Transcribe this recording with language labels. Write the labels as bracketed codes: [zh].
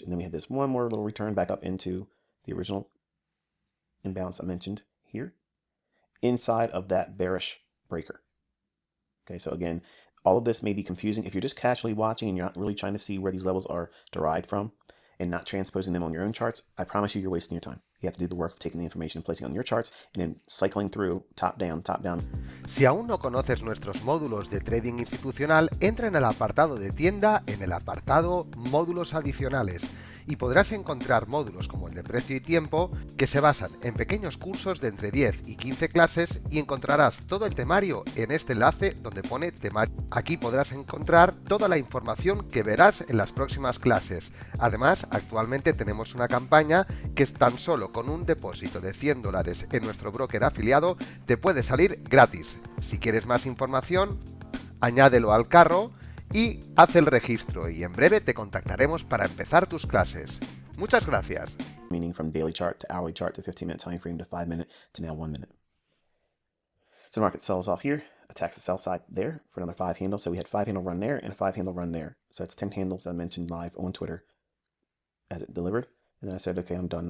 [en] And then we had this one more little return back up into the original imbalance I mentioned here, inside of that bearish breaker. Okay, so again, all of this may be confusing. If you're just casually watching and you're not really trying to see where these levels are derived from and not transposing them on your own charts, I promise you're wasting your time. You have to do the work of taking the information and placing it on your charts and then cycling through top down, top down. [es] Si aún no conoces nuestros módulos de trading institucional, entra en el apartado de tienda, en el apartado módulos adicionales, y podrás encontrar módulos como el de precio y tiempo, que se basan en pequeños cursos de entre 10 y 15 clases, y encontrarás todo el temario en este enlace donde pone temario. Aquí podrás encontrar toda la información que verás en las próximas clases. Además, actualmente tenemos una campaña que es tan solo con un depósito de $100 en nuestro broker afiliado te puede salir gratis. Si quieres más información, añádelo al carro y haz el registro, y en breve te contactaremos para empezar tus clases. Muchas gracias. [en] Meaning from daily chart to hourly chart to 15-minute time frame to 5-minute to now 1 minute. So the market sells off here, attacks the sell side there for another 5 handle. So we had 5 handle run there and a 5 handle run there. So that's 10 handles that I mentioned live on Twitter as it delivered. And then I said, okay, I'm done.